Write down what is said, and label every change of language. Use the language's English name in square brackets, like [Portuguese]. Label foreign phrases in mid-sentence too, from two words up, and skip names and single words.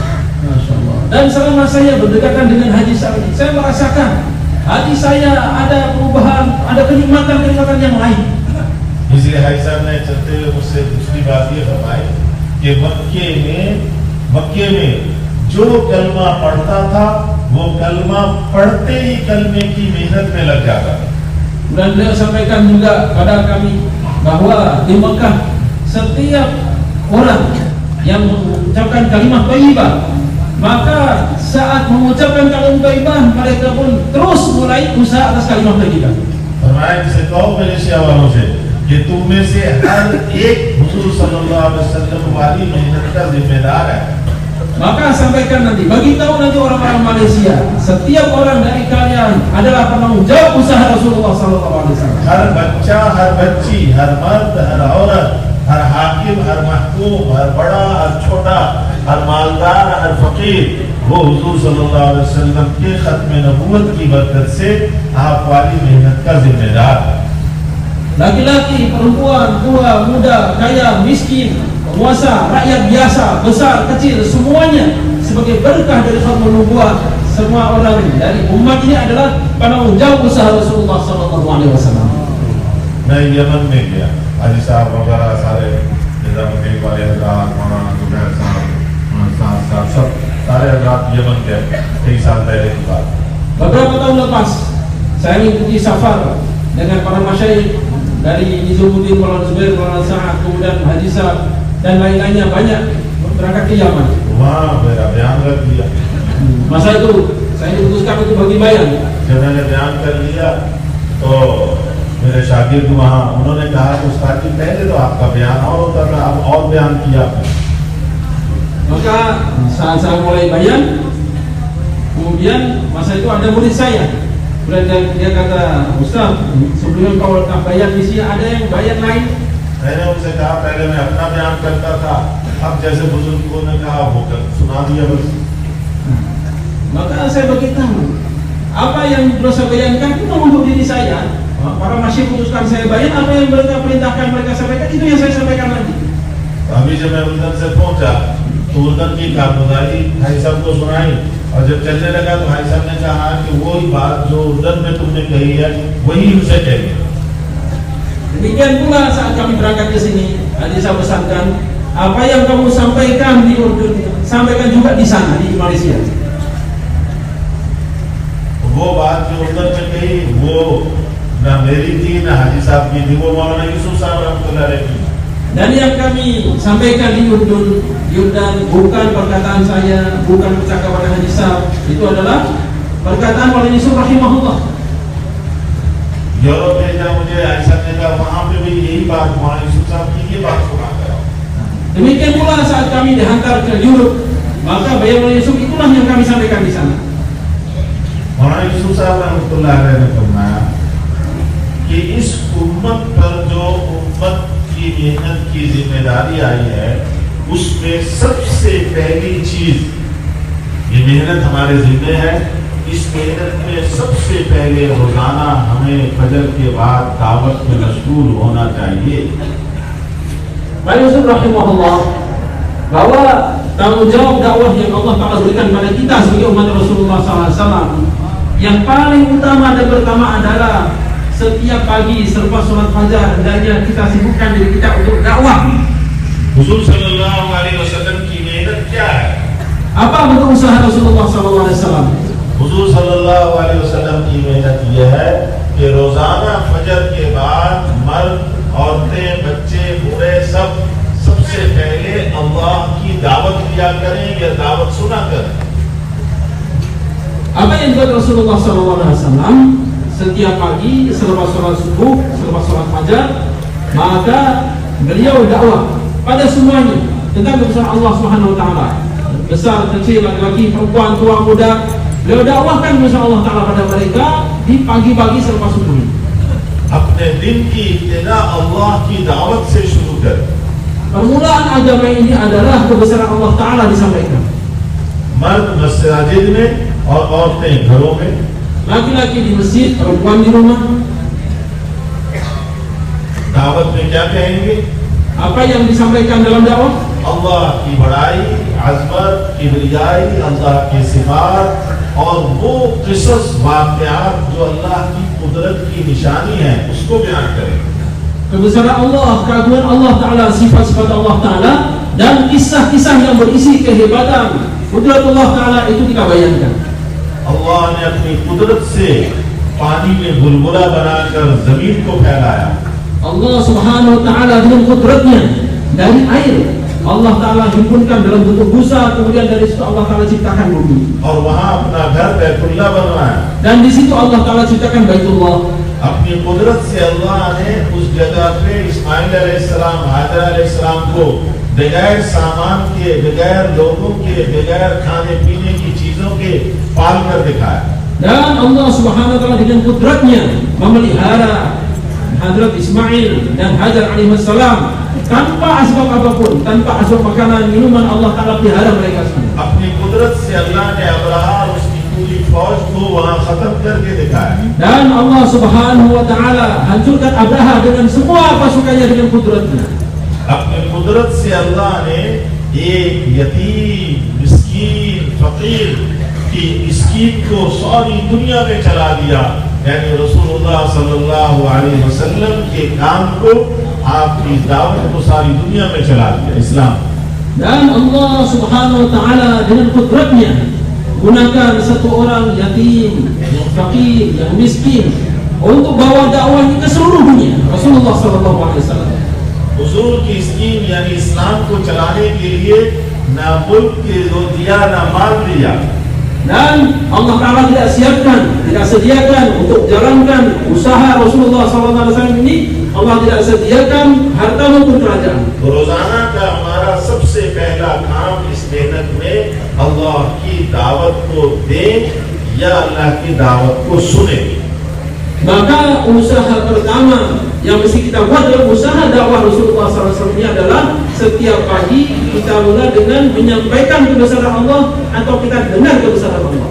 [Malay] Dan selama saya berdekatan dengan Haji Said, saya merasakan hati saya ada perubahan, ada kenikmatan yang lain. [Urdu] اس لیے حاجی صاحب نے چلتے ہوئے مجھ سے دوسری بات یہ فرمائی کہ مکے میں جو کلمہ پڑھتا تھا وہ کلمہ پڑھتے ہی کلمے کی محنت میں لگ جاتا تھا. [Malay] Dan beliau sampaikan juga pada kami bahwa di Mekah setiap orang yang mengucapkan [Arabic] كلمة طيبة, [Malay] maka saat mengucapkan [Arabic] كلمة طيبة [Malay] mereka pun terus mulai usaha atas [Arabic] كلمة طيبة. [Urdu] فرمایا جسے کہو ملیشیا والوں سے کہ تم میں سے ہر ایک حضور [Arabic] صلى الله عليه وسلم [Urdu] والی محنت کا ذمہ دار ہے. [Malay] Maka sampaikan nanti, bagi tahu nanti orang-orang Malaysia, setiap orang dari kalian adalah penanggung jawab usaha Rasulullah SAW. [Urdu] ہر بچہ، ہر بچی، ہر مرد، ہر عورت، ہر حاکم، ہر محکوم، ہر بڑا، ہر چھوٹا، ہر مالدار، ہر فقیر، وہ حضور [Arabic] صلى الله عليه وسلم [Urdu] کے ختم نبوت کی برکت سے آپ والی محنت کا ذمہ دار ہے. [Malay] Laki-laki, perempuan, tua, muda, kaya, miskin, penguasa, rakyat biasa, besar, kecil, semuanya sebagai berkah dari [Arabic] ختم النبوة. [Malay] Semua orang dari umat ini adalah penanggung jawab usaha Rasulullah SAW. [Urdu] میں یمن میں گیا، حاجی صاحب وغیرہ سارے نظام الدین والے حضرات، مولانا زبیر صاحب سب سارے حضرات یمن گئے کئی سال پہلے کی بات. [Malay] Beberapa tahun lepas saya mengikuti safar dengan para masyayikh dari Nizamuddin, Maulana Zubair, Maulana Sa'ad, kemudian Haji Sa'ad dan lain-lainnya banyak berangkat ke Yaman. [Urdu] وہاں میرا بیان رکھ دیا. [Malay] Masa itu saya diputuskan untuk bagi bayan. [Urdu] جب میں نے بیان کر لیا تو میرے شاگرد وہاں انہوں نے کہا کہ استاد جی پہلے تو آپ کا بیان اور ہوتا تھا، اب اور بیان کیا آپ نے. [Malay] Maka saat saya mulai bayan, kemudian masa itu ada murid saya. Kemudian dia kata, Ustaz, sebelum kau letak bayan di sini ada yang bayan lain. [Urdu] میں نے ان سے کہا پہلے میں اپنا بیان کرتا تھا، اب جیسے بزرگوں نے کہا وہ سنا دیا بس. [Malay] Maka saya beritahu, apa yang perlu saya bayankan itu untuk diri saya. Para masyayikh putuskan saya bayan, apa yang mereka perintahkan mereka sampaikan, itu yang saya sampaikan lagi. [Urdu] ابھی جب میں اردن سے پہنچا تو اردن کی کارگزاری بھائی صاحب کو سنائی اور جب چلنے لگا تو بھائی صاحب نے کہا کہ وہی بات جو اردن میں تم نے کہی ہے وہی ان سے کہی. [Malay] Demikian pula saat kami berangkat ke sini, Haji saya pesankan, apa yang kamu sampaikan di Urdun, sampaikan juga di sana di Malaysia. [Urdu] وہ بات جو اردن میں کہی وہ نہ میری تھی نہ حاجی صاحب کی تھی، وہ مولانا یوسف صاحب [Arabic] رحمة الله عليه [Urdu] کی. [Malay] Dan yang kami sampaikan di Urdun bukan perkataan saya, bukan percakapan Haji Sa'ad, itu adalah perkataan Maulana Yusuf rahimahullah. [Urdu] یورپ بھیجا مجھے، ایسا نے کہا وہاں پہ بھی یہی بات مولانا یوسف صاحب کی یہ بات سنا کرو. [Malay] Demikian pula saat kami dihantar ke Europe, maka beliau Maulana Yusuf itulah yang kami sampaikan di sana. [Urdu] مولانا یوسف صاحب [Arabic] رحمة الله عليه [Urdu] نے فرمایا کہ اس امت پر جو امت کی محنت کی ذمہ داری آئی ہے اس میں سب سے پہلی چیز یہ محنت ہمارے ذمے ہے. اس محنت میں سب سے پہلے روزانہ ہمیں فجر کے بعد دعوت میں مشغول ہونا چاہیے. [Malay] Maulana Yusuf rahimahullah bahwa tanggung jawab dakwah yang Allah Ta'ala berikan pada kita sebagai umat Rasulullah SAW yang paling utama dan pertama adalah setiap pagi selepas sholat fajar hendaknya kita sibukkan diri kita untuk dakwah. [Urdu] حضور [Arabic] صلى الله عليه وسلم [Urdu] کی محنت کیا ہے? [Malay] Apa bentuk usaha Rasulullah SAW? [Urdu] حضور [Arabic] صلى الله عليه وسلم [Urdu] کی محنت یہ ہے کہ روزانہ فجر کے بعد مرد، عورتیں، بچے، بوڑھے سب سے پہلے اللہ کی دعوت دیا کریں یا دعوت سنا کریں. [Malay] Apa yang dibuat Rasulullah SAW setiap pagi selepas sholat subuh, selepas sholat fajar, maka beliau dakwah pada semuanya tentang usaha Allah [Arabic] سبحانه وتعالى, [Malay] besar, kecil, laki-laki, perempuan, tua, muda. Beliau dakwahkan usaha Allah Taala pada mereka di pagi-pagi selepas subuh. [Urdu] اپنے دن کی ابتدا اللہ کی دعوت سے شروع کریں. [Malay] Permulaan agama ini adalah kebesaran Allah Ta'ala disampaikan. [Urdu] مرد مسجد میں اور عورتیں گھروں میں. [Malay] Laki-laki di masjid, perempuan di rumah. [Urdu] دعوت میں کیا کہیں گے? [Malay] Apa yang disampaikan dalam dakwah? [Urdu] اللہ کی بڑائی، عظمت، کبریائی، اللہ کی صفات اور وہ قصص واقعات جو اللہ کی قدرت کی نشانی ہے اس کو بیان کریں. [Malay] Kebesaran Allah, keagungan Allah Ta'ala, sifat-sifat Allah Ta'ala, dan kisah-kisah yang berisi kehebatan kudrat Allah Ta'ala itu kita bayangkan. [Urdu] اللہ نے اپنی قدرت سے پانی میں بلبلہ بنا کر زمین کو پھیلایا. [Malay] Allah [Arabic] سبحانه وتعالى [Malay] dengan kudratnya dari air Allah Ta'ala himpunkan dalam bentuk busa, kemudian dari situ Allah Ta'ala ciptakan bumi. [Urdu] اور وہاں اپنا گھر بیت اللہ بنوایا. [Malay] Dan di situ Allah Ta'ala ciptakan Baitullah. [Urdu] اپنی قدرت سے اللہ نے اس جگہ پہ اسماعیل علیہ السلام، ہاجر علیہ السلام کو بغیر سامان کے، بغیر لوگوں کے، بغیر کھانے پینے کی چیزوں کے پال کر دکھایا. [Malay] Dan Allah [Arabic] سبحانه وتعالى [Malay] dengan kudratnya memelihara Hadrat Ismail dan Hajar alaihissalam tanpa asbab apapun, tanpa asbab makanan, minuman, Allah Ta'ala pelihara mereka semua. [Urdu] اپنی قدرت سے اللہ نے ابرہہ اور اس کی پوری فوج کو وہاں ختم کر کے دکھایا. [Malay] Dan Allah [Arabic] سبحانه وتعالى [Malay] hancurkan Abraha dengan semua pasukannya dengan kudratnya. [Urdu] اپنی قدرت سے اللہ نے ایک یتیم، مسکین، فقیر کی اسکیم کو ساری دنیا میں چلا دیا. یعنی رسول اللہ [Arabic] صلى الله عليه وسلم [Urdu] کے کام کو، آپ کی دعوت کو ساری دنیا میں چلا دیا اسلام. [Malay] Dan Allah [Arabic] سبحانه وتعالى [Malay] dengan kudratnya gunakan satu orang yatim, yang fakir, yang miskin untuk bawa dakwahnya ke seluruh dunia. [Arabic] رسول الله صلى الله عليه وسلم. [Urdu] حضور کی اسکیم یعنی اسلام کو چلانے کے لیے نہ ملک کے دیا نہ مال دیا. [Malay] Dan Allah Ta'ala tidak sediakan untuk jalankan usaha Rasulullah SAW ini. Allah tidak sediakan harta maupun kerajaan. [Urdu] روزانہ کا ہمارا سب سے پہلا کام اس محنت میں اللہ کی دعوت کو دیں یا اللہ کی دعوت کو سنیں. [Malay] Maka usaha pertama yang mesti kita buat dalam usaha dakwah Rasulullah SAW ini adalah setiap pagi kita mulai dengan menyampaikan kebesaran Allah atau kita dengar kebesaran Allah.